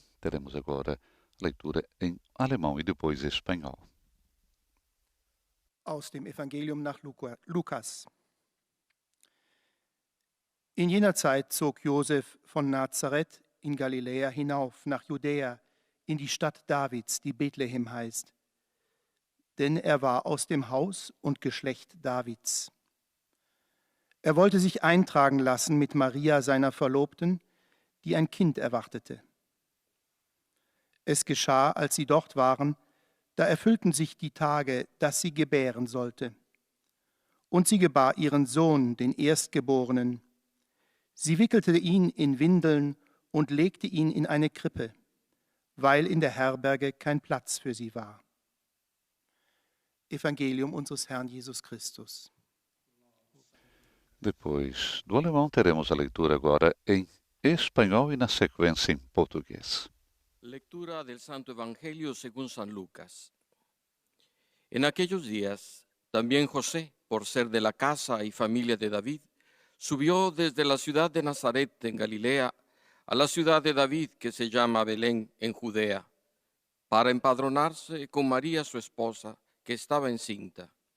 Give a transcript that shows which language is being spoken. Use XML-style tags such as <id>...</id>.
<pt>Teremos agora leitura em alemão e depois espanhol.</pt> <de>Aus dem Evangelium nach Lukas. In jener Zeit zog Josef von Nazareth in Galiläa hinauf nach Judäa, in die Stadt Davids, die Bethlehem heißt. Denn er war aus dem Haus und Geschlecht Davids. Er wollte sich eintragen lassen mit Maria, seiner Verlobten, die ein Kind erwartete. Es geschah, als sie dort waren, da erfüllten sich die Tage, dass sie gebären sollte. Und sie gebar ihren Sohn, den Erstgeborenen. Sie wickelte ihn in Windeln und legte ihn in eine Krippe, weil in der Herberge kein Platz für sie war. Evangelium unseres Herrn Jesus Christus.</de> <pt>Depois do alemão, teremos a leitura agora em espanhol e na sequência em português.</pt> <es>Lectura del Santo Evangelio según San Lucas. En aquellos días, también José, por ser de la casa y familia de David, subió desde la ciudad de Nazaret en Galilea a la ciudad de David que se llama Belén en Judea, para empadronarse con María su esposa, que estaba encinta.</es>